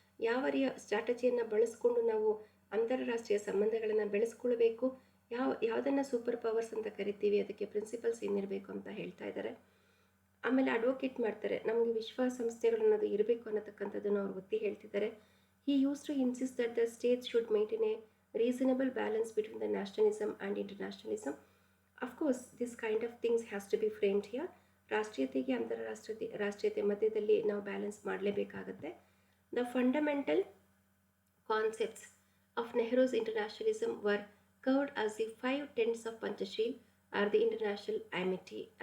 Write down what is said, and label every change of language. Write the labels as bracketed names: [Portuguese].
[Kannada] ಯಾವ ಸ್ಟ್ರಾಟಜಿಯನ್ನು ಬಳಸ್ಕೊಂಡು ನಾವು ಅಂತಾರಾಷ್ಟ್ರೀಯ ಸಂಬಂಧಗಳನ್ನು ಬೆಳೆಸ್ಕೊಳ್ಬೇಕು, ಯಾವುದನ್ನು ಸೂಪರ್ ಪವರ್ಸ್ ಅಂತ ಕರಿತೀವಿ, ಅದಕ್ಕೆ ಪ್ರಿನ್ಸಿಪಲ್ಸ್ ಏನಿರಬೇಕು ಅಂತ ಹೇಳ್ತಾ ಇದ್ದಾರೆ. ಆಮೇಲೆ ಅಡ್ವೊಕೇಟ್ ಮಾಡ್ತಾರೆ, ನಮಗೆ ವಿಶ್ವಸಂಸ್ಥೆಗಳನ್ನೋದು ಇರಬೇಕು ಅನ್ನತಕ್ಕಂಥದ್ದನ್ನು ಅವ್ರು ಒತ್ತಿ ಹೇಳ್ತಿದ್ದಾರೆ. [English] He used to insist that the states should maintain a reasonable balance between the nationalism and internationalism. Of course, this kind of things has to be framed here. [Kannada] ರಾಷ್ಟ್ರೀಯತೆಗೆ ರಾಷ್ಟ್ರೀಯತೆ ಮಧ್ಯದಲ್ಲಿ ನಾವು balance ಮಾಡಲೇಬೇಕಾಗುತ್ತೆ. [English] The fundamental concepts of Nehru's internationalism were covered as the 5 tenets of Panchasheel or the international amity.